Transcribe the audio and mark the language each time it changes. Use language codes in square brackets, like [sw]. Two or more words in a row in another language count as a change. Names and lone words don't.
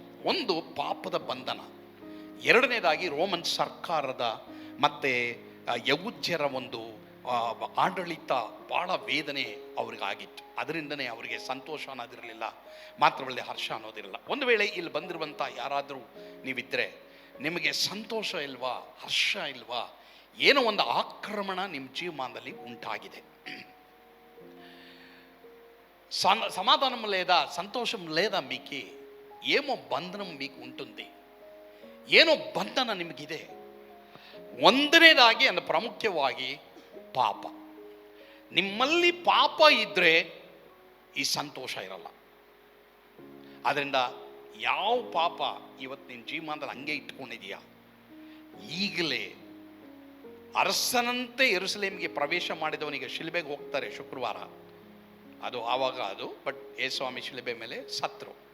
[kn] ಒಂದು ಪಾಪದ ಬಂಧನ, ಎರಡನೇದಾಗಿ ರೋಮನ್ ಸರ್ಕಾರದ ಮತ್ತು ಯಹೂದ್ಯರ ಒಂದು ಆಡಳಿತ, ಭಾಳ ವೇದನೆ ಅವ್ರಿಗಾಗಿತ್ತು. ಅದರಿಂದನೇ ಅವರಿಗೆ ಸಂತೋಷ ಅನ್ನೋದಿರಲಿಲ್ಲ, ಮಾತ್ರವಲ್ಲದೆ ಹರ್ಷ ಅನ್ನೋದಿರಲಿಲ್ಲ. ಒಂದು ವೇಳೆ ಇಲ್ಲಿ ಬಂದಿರುವಂಥ ಯಾರಾದರೂ ನೀವಿದ್ದರೆ, ನಿಮಗೆ ಸಂತೋಷ ಇಲ್ವಾ, ಹರ್ಷ ಇಲ್ವಾ, ಏನೋ ಒಂದು ಆಕ್ರಮಣ ನಿಮ್ಮ ಜೀವಮಾನದಲ್ಲಿ ಉಂಟಾಗಿದೆ, [te] సమాధానం లేదా, సంతోషం లేదా, మీకు ఏమో బంధనం మీకు ఉంటుంది, [kn] ಏನೋ ಬಂಧನ ನಿಮಗಿದೆ. ಒಂದನೇದಾಗಿ ಅಂದ್ರೆ ಪ್ರಾಮುಖ್ಯವಾಗಿ ಪಾಪ. ನಿಮ್ಮಲ್ಲಿ ಪಾಪ ಇದ್ದರೆ ಈ ಸಂತೋಷ ಇರಲ್ಲ. ಆದ್ದರಿಂದ ಯಾವ ಪಾಪ ಇವತ್ತು ನಿನ್ನ ಜೀವನದಲ್ಲಿ ಹಂಗೆ ಇಟ್ಕೊಂಡಿದೆಯಾ, ಈಗಲೇ ಅರಸನಂತೆ ಯೆರೂಸಲೇಮಿಗೆ ಪ್ರವೇಶ ಮಾಡಿದವನಿಗೆ ಶಿಲುಬೆಗೆ ಹೋಗ್ತಾರೆ ಶುಕ್ರವಾರ, ಅದು ಬಟ್ ಯೇಸುಸ್ವಾಮಿ ಶಿಲುಬೆ ಮೇಲೆ ಸತ್ರು.